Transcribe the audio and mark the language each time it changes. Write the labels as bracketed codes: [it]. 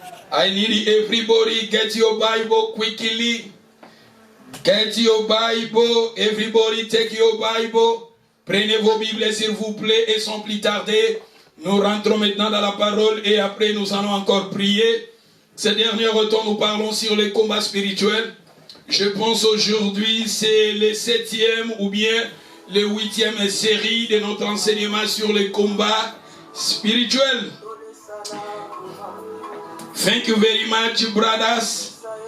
[en] I need everybody get your Bible quickly. Get your Bible. Everybody take your Bible. [fr] Prenez vos Bibles s'il vous plaît et sans plus tarder, nous rentrons maintenant dans la parole et après nous allons encore prier. Ces derniers temps, nous parlons sur les combats spirituels. Je pense aujourd'hui c'est le 7e ou bien le 8e série de notre enseignement sur les combats spirituels. [en] Thank you very much, brothers.